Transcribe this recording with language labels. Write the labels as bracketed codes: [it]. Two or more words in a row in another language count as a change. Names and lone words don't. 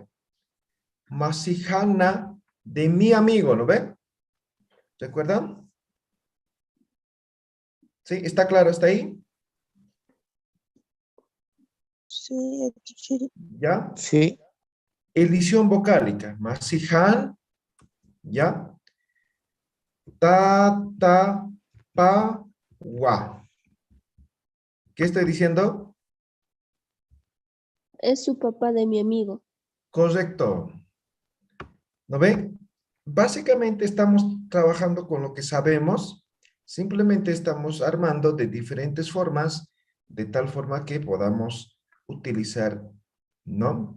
[es] Masijana, de mi amigo, ¿no ve? ¿Recuerdan? ¿Sí? ¿Está claro hasta ahí? Sí, ¿Ya? Sí. Edición vocálica. Masijan, ¿ya? Ta, ta, pa, wa. ¿Qué estoy diciendo? Es su papá de mi amigo. Correcto. ¿No ven? Básicamente estamos trabajando con lo que sabemos. Simplemente estamos armando de diferentes formas, de tal forma que podamos utilizar, ¿no?